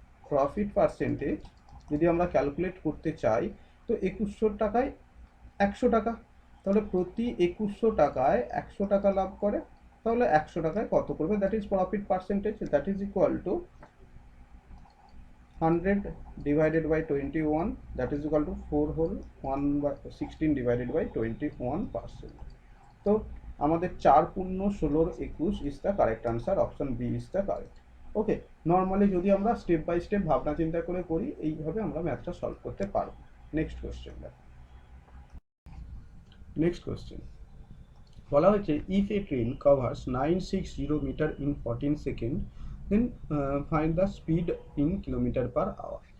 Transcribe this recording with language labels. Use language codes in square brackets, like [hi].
[bn] Profit percentage যদি আমরা calculate করতে চাই, তো 2100 টাকায় 100 টাকা, তাহলে প্রতি 2100 টাকায় 100 টাকা লাভ করে, তাহলে 100 টাকায় কত করবে, [en] That is profit percentage, that is equal to 100 divided by 21, that is equal to 4 whole 1 by 16 divided by 21%. [bn] তো আমাদের 4 পূর্ণ 16 21 [en] is the correct answer, option B is the correct. [bn] Okay, normally যদি আমরা স্টেপ বাই স্টেপ ভাবনা চিন্তা করে করি, এইভাবে আমরা ম্যাথটা সলভ করতে পারবো। নেক্সট কোশ্চেন দেখো। [en] next question [bn] বলা হয়েছে [en] If a train covers 960 metre in 14 second then find the speed in kilometre per hour.